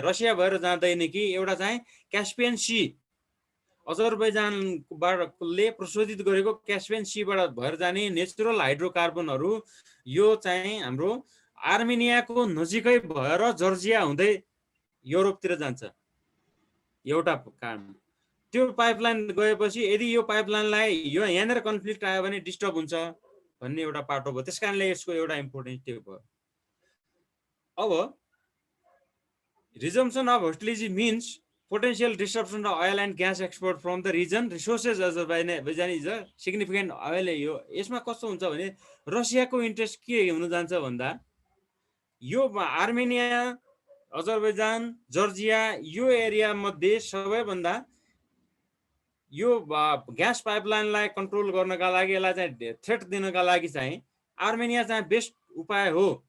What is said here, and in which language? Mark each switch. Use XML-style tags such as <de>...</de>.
<ne>Russia भएर जाँदैन कि एउटा चाहिँ क्यास्पियन सी, अजरबैजानले प्रशोधित गरेको क्यास्पियन सीबाट भएर जाने नेचुरल हाइड्रोकार्बनहरू यो चाहिँ हाम्रो आर्मेनियाको नजिकै भएर जर्जिया हुँदै युरोपतिर जान्छ। एउटा कारण त्यो पाइपलाइन गएपछि यदि यो पाइपलाइनलाई यो यहाँनिर कन्फ्लिक्ट आयो भने डिस्टर्ब हुन्छ भन्ने एउटा पाटो भयो। त्यसकारणले यसको एउटा इम्पोर्टेन्स त्यो भयो।</ne> <en>अब resumption of hostility means potential disruption of oil and gas export from the region. Resources Azerbaijan is a significant oil.</en> <ne>यसमा कस्तो हुन्छ भने रसियाको इन्ट्रेस्ट के हुन जान्छ भन्दा यो आर्मेनिया, अजरबैजान, जर्जिया यो एरिया मध्ये सबैभन्दा यो ग्यास पाइपलाइनलाई कन्ट्रोल गर्नका लागि यसलाई चाहिँ थ्रेट दिनका लागि चाहिँ आर्मेनिया चाहिँ बेस्ट उपाय हो।</ne>